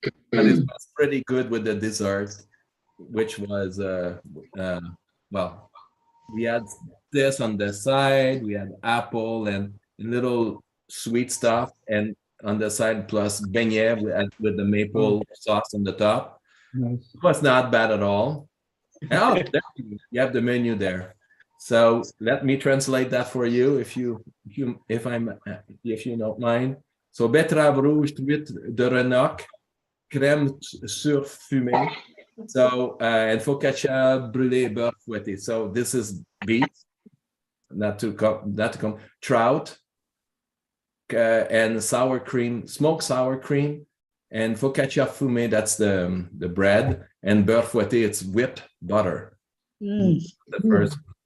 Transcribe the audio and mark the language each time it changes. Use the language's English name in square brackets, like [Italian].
[English] But it was pretty good with the dessert, which was well, we had this on the side, we had apple and little sweet stuff, and on the side plus beignet with the maple sauce on the top. Nice. It was not bad at all. Oh, there you have the menu there. So let me translate that for you, if you don't mind. [French] So betterave rouge truite de Renoc, crème sur fumée. So and focaccia brûlée beurre fouetté. [English] So this is beef, not to come trout, and sour cream, smoked sour cream, and [French] focaccia fumée. [English] That's the bread, and [French] beurre fouetté. [English] It's whipped butter. Mm. The first.